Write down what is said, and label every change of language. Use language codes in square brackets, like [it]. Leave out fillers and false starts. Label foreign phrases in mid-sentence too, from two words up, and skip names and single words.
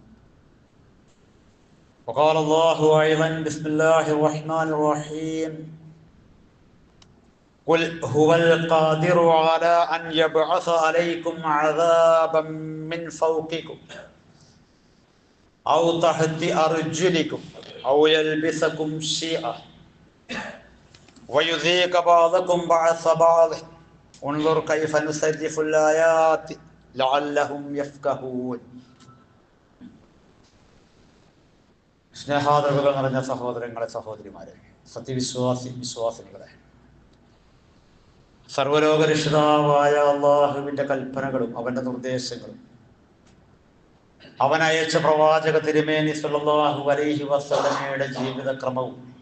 [ar] وقال الله أيضا بسم الله الرحمن الرحيم قل هو القادر على أن يبعث عليكم عذابا من فوقكم أو تحت أرجلكم أو يلبسكم شيئا ويذيق بعضكم بعض بعض انظر كيف نصرف الآيات لعلهم يفقهون. [ml] സ്നേഹാദരവുകൾ നിറഞ്ഞ സഹോദരങ്ങളെ സഹോദരിമാരെ വിശ്വാസിനികളെ, സർവലോകരക്ഷിതാവായ അള്ളാഹുവിന്റെ കൽപ്പനകളും അവന്റെ നിർദ്ദേശങ്ങളും അവൻ അയച്ച പ്രവാചക തിരുമേനി [ar] صلى الله عليه [ml] വസല്ലമയുടെ ജീവിതക്രമവും